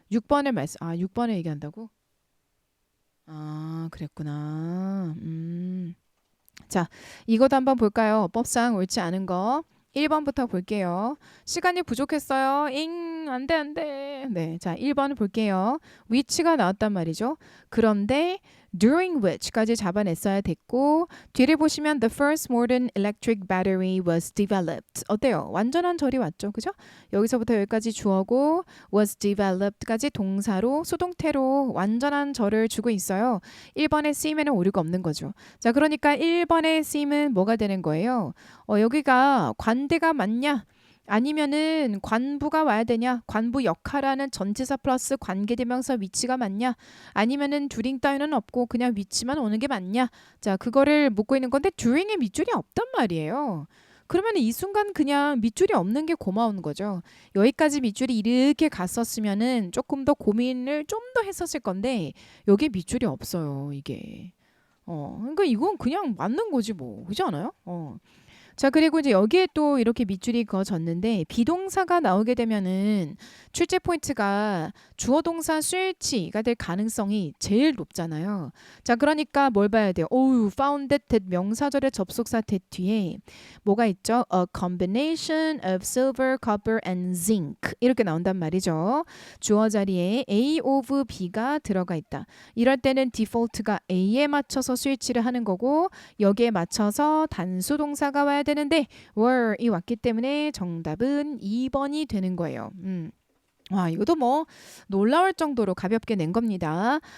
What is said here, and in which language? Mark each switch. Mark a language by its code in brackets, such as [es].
[ko] 6번을 얘기한다고? 아, 그랬구나. 자, 이것도 한번 볼까요? 법상 옳지 않은 거. 1번부터 볼게요. 시간이 부족했어요. 안 돼, 안 돼. 네, 자, 1번을 볼게요. which가 나왔단 말이죠. 그런데 during which까지 잡아냈어야 됐고 뒤를 보시면 [en] the first modern electric battery was developed. [ko] 어때요? 완전한 절이 왔죠. 그죠? 여기서부터 여기까지 주어고 was developed까지 동사로 수동태로 완전한 절을 주고 있어요. 1번에 쓰임에는 오류가 없는 거죠. 자, 그러니까 1번에 쓰임은 뭐가 되는 거예요? 여기가 관대가 맞냐? 아니면은 관부가 와야 되냐? 관부 역할하는 전치사 플러스 관계대명사 위치가 맞냐? 아니면은 during 따위는 없고 그냥 위치만 오는 게 맞냐? 자, 그거를 묻고 있는 건데 during에 밑줄이 없단 말이에요. 그러면 이 순간 그냥 밑줄이 없는 게 고마운 거죠. 여기까지 밑줄이 이렇게 갔었으면은 조금 더 고민을 좀 더 했었을 건데 여기에 밑줄이 없어요, 이게. 그러니까 이건 그냥 맞는 거지 뭐. 그렇지 않아요? 자, 그리고 이제 여기에 또 이렇게 밑줄이 그어졌는데 비동사가 나오게 되면은 출제 포인트가 주어 동사 switch가 될 가능성이 제일 높잖아요. 자, 그러니까 뭘 봐야 돼요? founded that 명사절의 접속사 that 뒤에 뭐가 있죠? [en] A combination of silver, copper and zinc [ko] 이렇게 나온단 말이죠. 주어 자리에 A of B가 들어가 있다. 이럴 때는 디폴트가 A에 맞춰서 스위치를 하는 거고 여기에 맞춰서 단수 동사가 와야 되는데 were이 왔기 때문에 정답은 2번이 되는 거예요. 와, 이것도 뭐 놀라울 정도로 가볍게 낸 겁니다.